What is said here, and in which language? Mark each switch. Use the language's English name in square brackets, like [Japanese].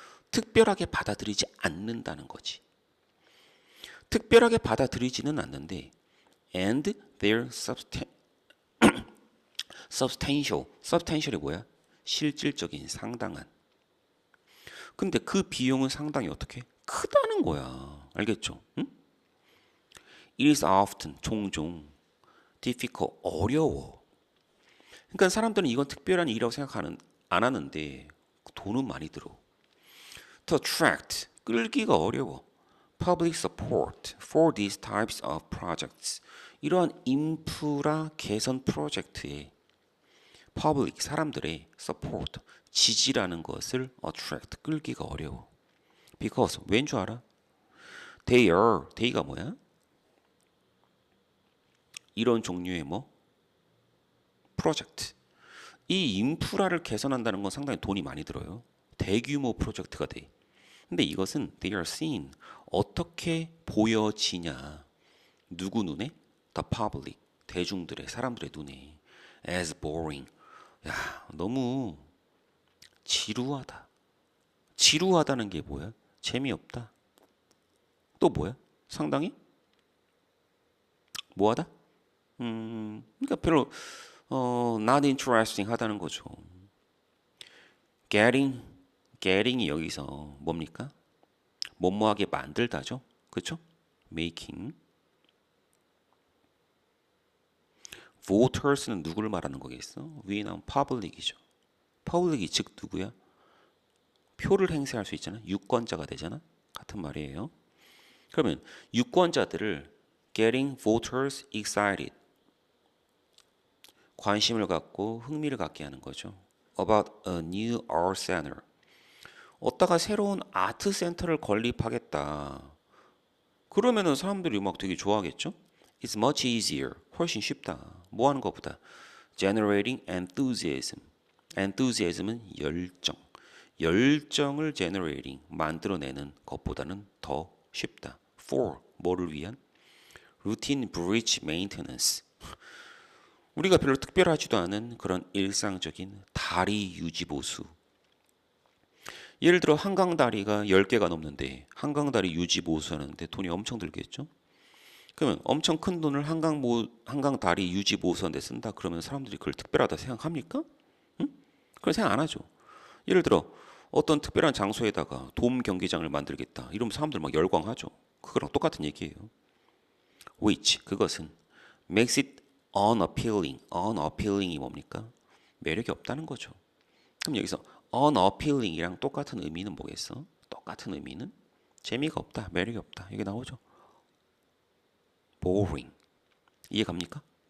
[Korean] 특별하게 받아들이지 않는다는 거지. 특별하게 받아들이지는 않는데 [English] and their substantial [Korean] 이 뭐야? 실질적인 상당한. 근데 그 비용은 상당히 어떻게? 크다는 거야. 알겠죠? 응? [English] It is often [Korean] 종종 [English] difficult [Korean] 어려워. 그러니까 사람들은 이건 특별한 일이라고 안 하는데 돈은 많이 들어. [English] To attract [Korean] 끌기가 어려워. [English] Public support for these types of projects. [Korean] 이러한 인프라 개선 프로젝트에 public 사람들의 support 지지라는 것을 attract 끌기가 어려워. Because 왠 줄 알아? they가 뭐야? 이런 종류의 뭐 프로젝트. 이 인프라를 개선한다는 건 상당히 돈이 많이 들어요. 대규모 프로젝트가 돼. 근데 이것은 [English] they are seen [Korean] 어떻게 보여지냐? 누구 눈에? [English] The public [Korean] 대중들의 사람들의 눈에 [English] as boring. [Korean] 야, 너무 지루하다. 지루하다는 게 뭐야? 재미없다. 또 뭐야? 상당히 뭐하다? 그러니까 별로 [English] not interesting [Korean] 하다는 거죠. getting이 여기서 뭡니까? 뭐뭐하게 만들다죠. 그렇죠? making. voters는 누구를 말하는 거겠어? 위에 나온 public이죠. public이 즉 누구야? 표를 행사할 수 있잖아. 유권자가 되잖아. 같은 말이에요. 그러면 유권자들을 [English] getting voters excited [Korean] 관심을 갖고 흥미를 갖게 하는 거죠. [English] About a new art center. [Korean] 어디다가 새로운 아트 센터를 건립하겠다. 그러면은 사람들이 막 되게 좋아하겠죠? [English] It's much easier. [Korean] 훨씬 쉽다. 뭐 하는 것보다. [English] Generating enthusiasm. [Korean] enthusiasm은 열정. 열정을 generating, 만들어내는 것보다는 더 쉽다. [English] For, [Korean] 뭐를 위한? [English] Routine bridge maintenance. [Korean] 우리가 별로 특별하지도 않은 그런 일상적인 다리 유지 보수. 예를 들어 한강다리가 10개가 넘는데 한강다리 유지 보수하는데 돈이 엄청 들겠죠? 그러면 엄청 큰 돈을 한강다리 유지 보수하는데 쓴다 그러면 사람들이 그걸 특별하다 생각합니까? 응? 그런 생각 안 하죠. 예를 들어 어떤 특별한 장소에다가 돔 경기장을 만들겠다 이러면 사람들 막 열광하죠. 그거랑 똑같은 얘기예요. [English] Which [Korean] 그것은 [English] makes it unappealing. [Korean] unappealing이 뭡니까? 매력이 없다는 거죠. 그럼 여기서 unappealing이랑 똑같은 의미는 뭐겠어? 똑같은 의미는 재미가 없다, 매력이 없다. 이게 나오죠. boring. 이해 갑니까?